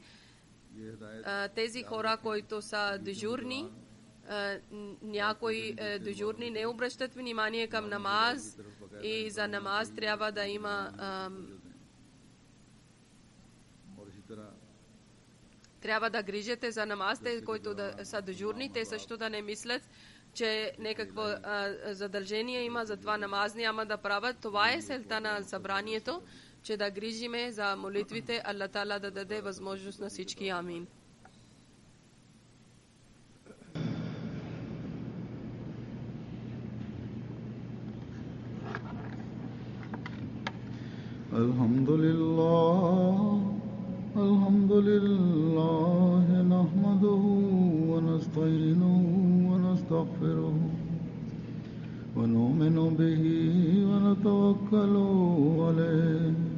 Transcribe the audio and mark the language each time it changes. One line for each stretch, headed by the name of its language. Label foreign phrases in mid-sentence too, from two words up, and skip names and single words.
Bulgarian: Тези хора, които са дежурни, някои дежурни не обръщат внимание към намаз, и за намаз трябва да има трябва да грижите за намазите, които са дежурни. Те също да не мислят, че някакво задължение има, затова намаз няма да правят. Това е целта на събранието, че да грижиме за молитвите. Аллах Таала да даде възможност на всички. Амин.
Arabic: الحمد لله نحمده ونستعينه ونستغفره ونؤمن به ونتوكل عليه